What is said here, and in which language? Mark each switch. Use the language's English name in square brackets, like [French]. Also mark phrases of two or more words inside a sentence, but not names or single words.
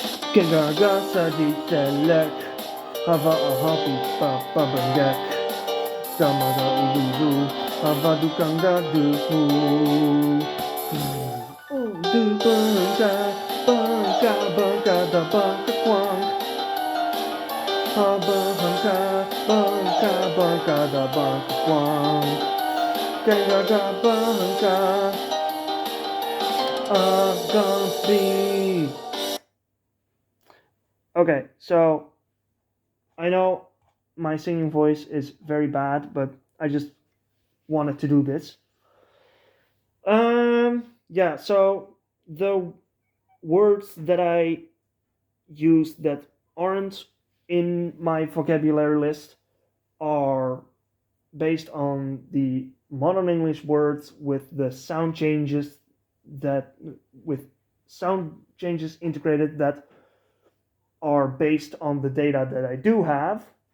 [English] Kengaga saditelek. Hava ahapi babangak. Samada uluzu. Hava dukanga duhu. Du bangka. Bangka bangka da bangka kwang. Haba bangka. Bangka bangka da bangka kwang. Kengaga bangka. Agansby. Okay, so I know my singing voice is very bad, but I just wanted to do this. Yeah, so the words that I use that aren't in my vocabulary list are based on the modern English words with the sound changes integrated that are based on the data that I do have.